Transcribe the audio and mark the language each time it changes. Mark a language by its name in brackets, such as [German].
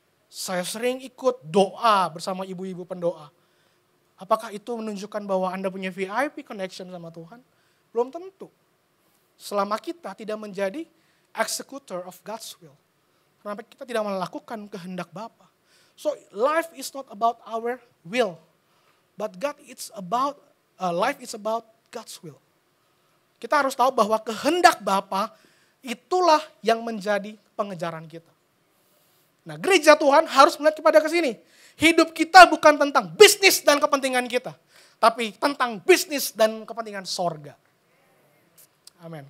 [Indonesian] Saya sering ikut doa bersama ibu-ibu pendoa. Apakah itu menunjukkan bahwa Anda punya [English] VIP connection [Indonesian] sama Tuhan? Belum tentu. Selama kita tidak menjadi [English] executor of God's will. [Indonesian] Kenapa kita tidak melakukan kehendak Bapa. [English] So life is not about our will. But life is about God's will. [Indonesian] Kita harus tahu bahwa kehendak Bapa itulah yang menjadi pengejaran kita. Nah, gereja Tuhan harus melihat kepada ke sini. Hidup kita bukan tentang bisnis dan kepentingan kita, tapi tentang bisnis dan kepentingan sorga. Amin.